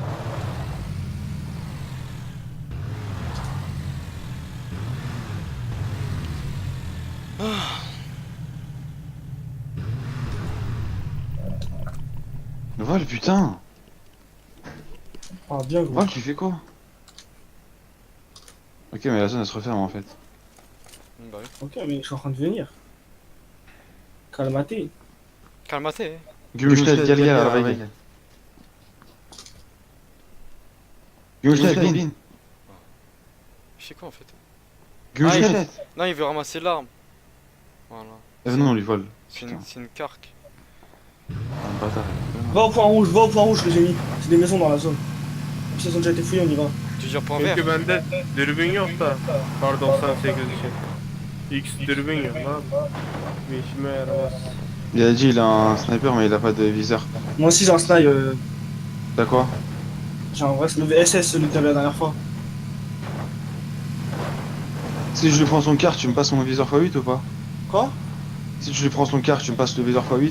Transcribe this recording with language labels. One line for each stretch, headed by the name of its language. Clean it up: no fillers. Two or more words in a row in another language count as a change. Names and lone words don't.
French: Vol, putain. Ah, bien gros. Vol, tu fais quoi? Ok, mais la zone elle se referme en fait. Bah oui. Ok, mais je suis en train de venir. Calmate. Calmate.
Turkish: Gümüşler, gel arabaya gel. Gümüşler, bin.
French: Je sais quoi en fait?
Turkish: Gümüşler.
French: Non, il veut ramasser l'arme. Voilà. Non, on lui vole. C'est Putain, une carque. un bâtard. Va au point rouge que j'ai mis. C'est des maisons dans la zone. Si elles ont déjà été fouillées, on y va. Tu veux dire point vert?
Turkish: Çünkü bende dürbün yok da. Kar 98 için. X dürbün yok lan. Bir işime yaramaz.
French: Il a dit il a un sniper mais il a pas de viseur. Moi aussi j'ai un snipe, T'as quoi? j'ai un vrai, le VSS, celui que t'avais la dernière fois. Si je lui prends son car, tu me passes mon viseur x8 ou pas? Quoi? Si je lui prends son car, tu me passes le viseur x8?